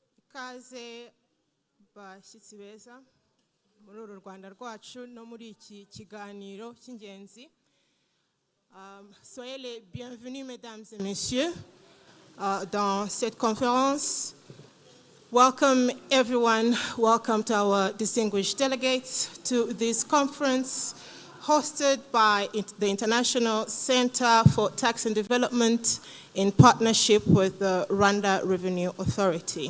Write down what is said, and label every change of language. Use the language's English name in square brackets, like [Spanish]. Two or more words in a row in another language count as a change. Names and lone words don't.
[Kinyarwanda] Kaze bashyitsi beza muri uru Rwanda rwacu no muri iki kiganiro cy'ingenzi. [French] Soyez les bienvenus mesdames et messieurs dans cette conférence. [English] Welcome everyone, welcome to our distinguished delegates to this conference hosted by the International Center for Tax and Development in partnership with the Rwanda Revenue Authority.